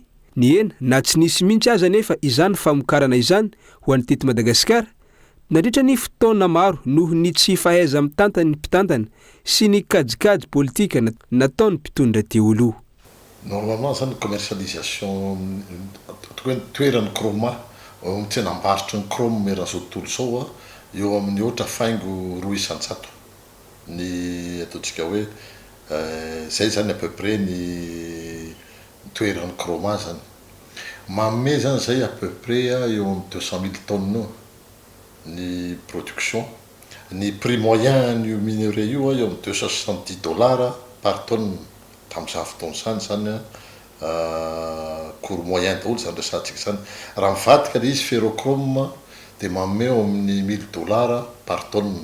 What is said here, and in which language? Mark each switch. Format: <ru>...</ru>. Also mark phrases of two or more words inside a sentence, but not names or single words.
<mg>Ny ena na tsy nisy mihitsy aza nefa izany famokarana izany ho an'ny teto Madagasikara nandritra ny fotoana maro noho ny tsy fahaiza mitantany ny mpitantana sy ny kajikajy politika nataony mpitondra teo aloha. Normalement zany commercialisation toeran'ny Kroma tsenam-barotra ny Kroma meran'izao tontolo zao eo amin'ny ohatra faingo 200 ny ataontsika hoe zay zany</mg> <fr>à peu près</fr> <mg>ny toeran'ny Kroma zany. Manome zany zay</mg> <fr>à peu près</fr> <mg>eo amin'ny 200 000 tonnes ny production. Ny</mg> <fr>prix moyen</fr> <mg>ny minerai io eo amin'ny $270</mg> <fr>par tonne</fr> <mg>tamin'izany fotoana zany</mg> <fr>cours moyen</fr> <mg>daholo zany resantsika zany. Raha mivadika le izy ferrochrome de manome eo amin'ny $1000</mg> <fr>par tonne.</fr>